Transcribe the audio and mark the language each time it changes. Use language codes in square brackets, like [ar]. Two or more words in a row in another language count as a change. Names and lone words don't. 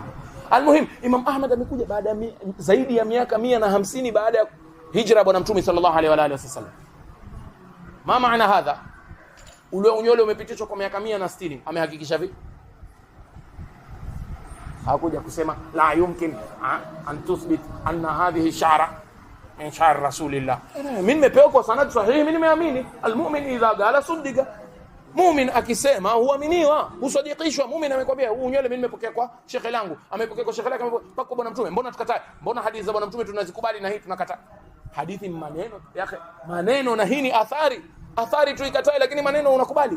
[sw] Almuhim, Imam Ahmad amekuja baada zaidi ya miaka 150 baada ya hijra bwana mtume [ar] صلى الله عليه وعلى آله وسلم. ما معنى هذا? [sw] Ule unywele umepitishwa kwa miaka 160. [ar] Amehakikisha vipi? Hakuja kusema لا يمكن أن نثبت أن هذه شعرة من شعر رسول الله. [sw] Mimi nimepewa kwa sanad sahihi, mimi nimeamini. [ar] المؤمن إذا قال صدق, [sw] mu'min akisema huaminiwa, husadikishwa. Mu'min amekwambia huu unywele mimi nimepokea kwa shekhe langu, amepokea kwa shekhe lake, amepokea kwa bwana mtume. Mbona tukatae? Mbona hadithi za bwana mtume tunazikubali na hii tunakataa? Hadithi ni maneno yake, maneno, na hii ni athari tuikatae, lakini maneno unakubali?